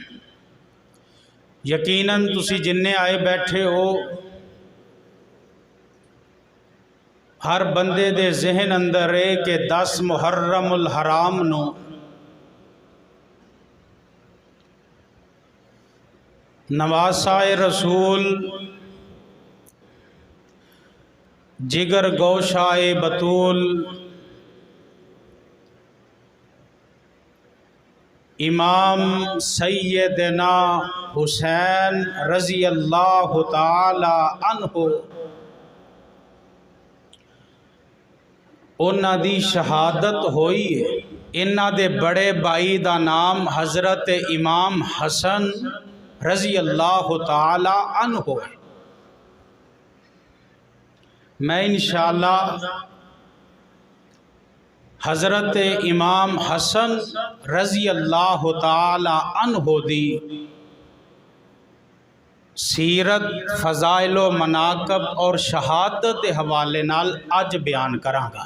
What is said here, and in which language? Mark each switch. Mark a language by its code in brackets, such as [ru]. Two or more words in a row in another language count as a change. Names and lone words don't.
[pa] ਯਕੀਨਨ ਤੁਸੀ ਜਿੰਨੇ ਆਏ ਬੈਠੇ ਹੋ ਹਰ ਬੰਦੇ ਦੇ ਜ਼ਹਨ ਅੰਦਰ ਹੈ ਕਿ 10 ਮੁਹੱਰਮੁਲ ਹਰਾਮ ਨੂੰ ਨਵਾਸਾਏ ਰਸੂਲ ਜਿਗਰ ਗੋਸ਼ਾਏ ਬਤੂਲ ਇਮਾਮ ਸੱਯਦਨਾ ਹੁਸੈਨ [ar] رضي الله تعالى عنه [pa] ਉਨ੍ਹਾਂ ਦੀ ਸ਼ਹਾਦਤ ਹੋਈ ਹੈ। ਇਨ੍ਹਾਂ ਦੇ ਬੜੇ ਭਾਈ ਦਾ ਨਾਮ ਹਜ਼ਰਤ ਇਮਾਮ ਹਸਨ [ar] رضي الله تعالى عنه [pa] है। ਮੈਂ ਇੰਸ਼ਾਅੱਲਾਹ ਹਜ਼ਰਤ ਇਮਾਮ ਹਸਨ [ar] رضي الله تعالى عنه [pa] ਦੀ ਸੀਰਤ ਫ਼ਜ਼ਾਇਲ ਵ ਮਨਾਕਿਬ ਔਰ ਸ਼ਹਾਦਤ ਕੇ ਹਵਾਲੇ ਨਾਲ ਅੱਜ ਬਯਾਨ ਕਰਾਂਗਾ।